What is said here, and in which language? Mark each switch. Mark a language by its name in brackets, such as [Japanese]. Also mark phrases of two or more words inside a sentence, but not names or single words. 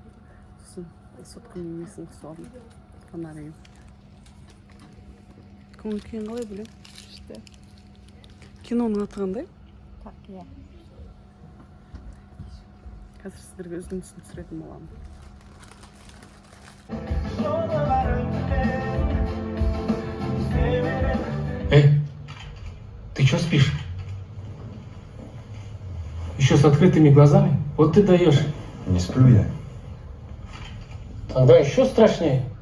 [Kazakh] Сосын сотканың несін қысып фонарийін. Көңіл күйің қалай білем? Күшті. Киноның аты қандай? Тақия. Қазір сіздерге үзіндісін түсіретін боламын. [Russian] Эй, ты чё спишь? Еще с открытыми глазами? Вот ты даешь. Не сплю я. Тогда еще страшнее.